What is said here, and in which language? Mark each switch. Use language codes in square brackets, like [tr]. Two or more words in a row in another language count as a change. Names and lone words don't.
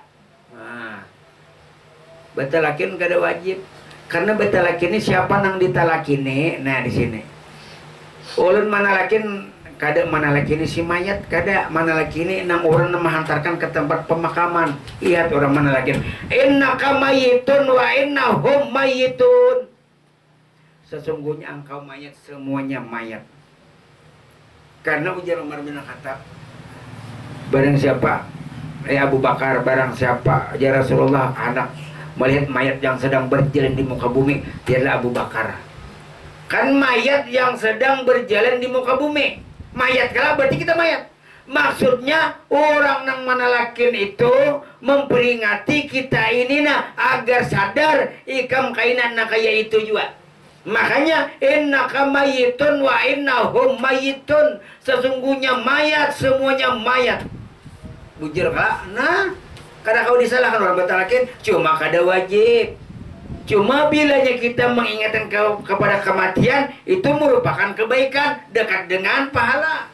[bjn] Nah, betalakin kada wajib. Karena betalakin ini siapa nang ditalakini? Nah di sini. Ulun manalakin kada mana lagi ini si mayat, kada mana lagi ini enam orang menghantarkan ke tempat pemakaman. Lihat orang mana lagi, [ar] إنك ميت وإنهم ميتون. [bjn] Sesungguhnya engkau mayat, semuanya mayat. Karena ujar Umar bin Khattab, barang siapa, Abu Bakar, barang siapa ya Rasulullah anak melihat mayat yang sedang berjalan di muka bumi, dialah Abu Bakar. Kan mayat yang sedang berjalan di muka bumi. Mayat kalau berarti kita mayat. Maksudnya orang yang manalakin itu memperingati kita ini nah agar sadar ikam kainan nak kaya itu juga. Makanya [ar] إنك ميت وإنهم ميتون. [bjn] Sesungguhnya mayat, semuanya mayat. Bujur kak? Nah, karena kau disalahkan orang batalakin cuma kada wajib. Cuma bilanya kita mengingatkan kepada kematian itu merupakan kebaikan dekat dengan pahala.